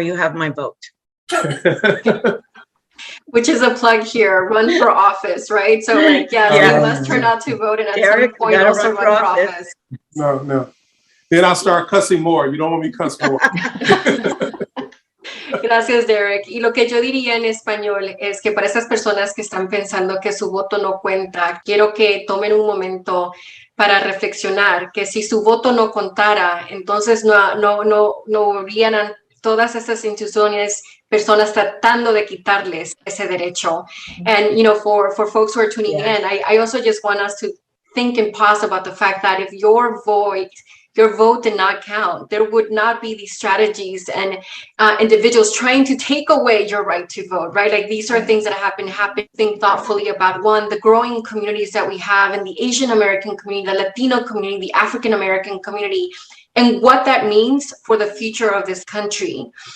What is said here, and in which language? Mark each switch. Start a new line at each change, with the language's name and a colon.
English: You have my vote. Which is a plug here, run for office, right? So like, you must turn out to vote, and at Derek, some point also run for office. No. Then I'll start cussing more. You don't want me to cuss more.
Spanish: Gracias, Derek. Y lo que yo diría en español es que para esas personas que están pensando que su voto no cuenta, quiero que tomen un momento para reflexionar que si su voto no contara, entonces no habrían todas estas instituciones, personas tratando de quitarles ese derecho.
English: And, for folks who are tuning in, I also just want us to think and pause about the fact that if your vote did not count, there would not be these strategies and individuals trying to take away your right to vote, right? Like, these are things that have been happening. Think thoughtfully about, one, the growing communities that we have in the Asian American community, the Latino community, the African American community, and what that means for the future of this country.